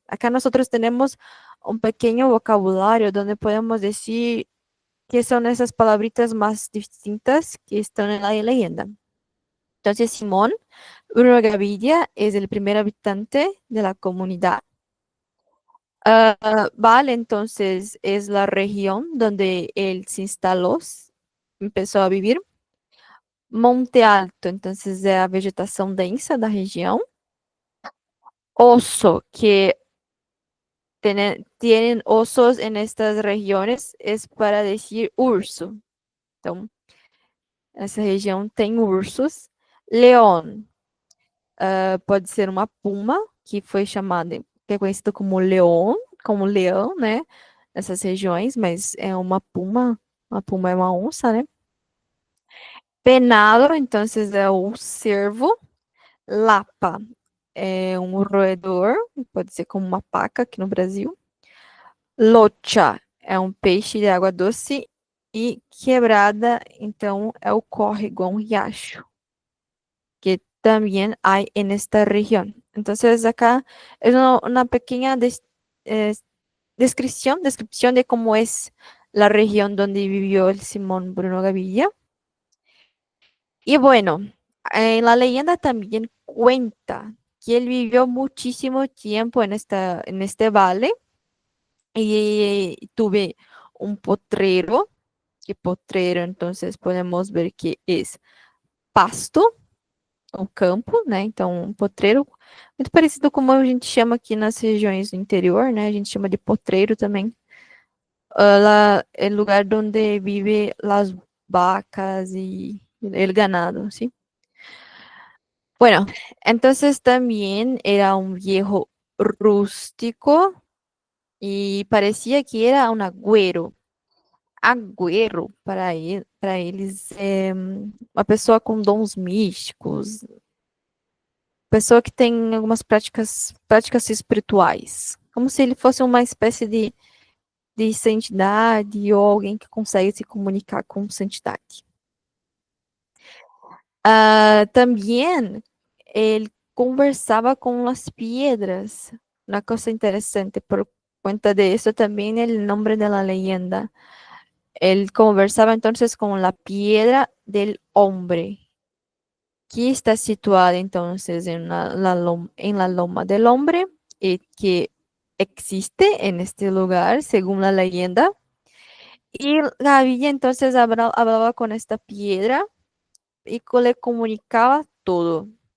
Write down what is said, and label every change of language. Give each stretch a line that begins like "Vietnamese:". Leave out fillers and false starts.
Spanish: Acá nosotros tenemos un pequeño vocabulario donde podemos decir qué son esas palabritas más distintas que están en la leyenda. Entonces, Simón Bruno Gavidia es el primer habitante de la comunidad. Vale, entonces es la región donde él se instaló, empezó a vivir.
Portuguese: Monte Alto, entonces é a vegetação densa da região.
Spanish: Oso, que tienen osos en estas regiones, es para decir urso.
Portuguese: Então, essa região tem ursos. León, pode ser uma puma, que foi chamada, que é conhecido como leão, né? Nessas regiões, mas é uma puma é uma onça, né? Penado, então é o cervo. Lapa é um roedor, pode ser como uma paca aqui no Brasil. Locha é um peixe de água doce. E quebrada, então, é o córrego, um riacho,
Spanish: que también hay en esta región. Entonces, acá es una pequeña eh, descripción de cómo es la región donde vivió el Simón Bruno Gavilla. Y bueno, la leyenda también cuenta que él vivió muchísimo tiempo en este valle y tuve un potrero, que potrero entonces podemos ver que es pasto, o campo, né?
Portuguese: Então, um potreiro, muito parecido como a gente chama aqui nas regiões do interior, né? A gente chama de potreiro também. Lá é o lugar onde vive as vacas
Spanish: y el ganado, ¿sí? Bueno, entonces también era un viejo rústico y parecía que era un agüero.
Portuguese: Agüero, para eles, é uma pessoa com dons místicos, pessoa que tem algumas práticas espirituais, como se ele fosse uma espécie de santidade ou alguém que consegue se comunicar com santidade. Também ele conversava com as piedras, uma coisa interessante, por conta de isso também o nome da leyenda. Ele conversava então com a
Spanish: piedra del hombre, que está situada entonces en la loma del hombre, que existe en este lugar, según la leyenda. Y Gaviria entonces hablaba con esta piedra y le comunicaba todo.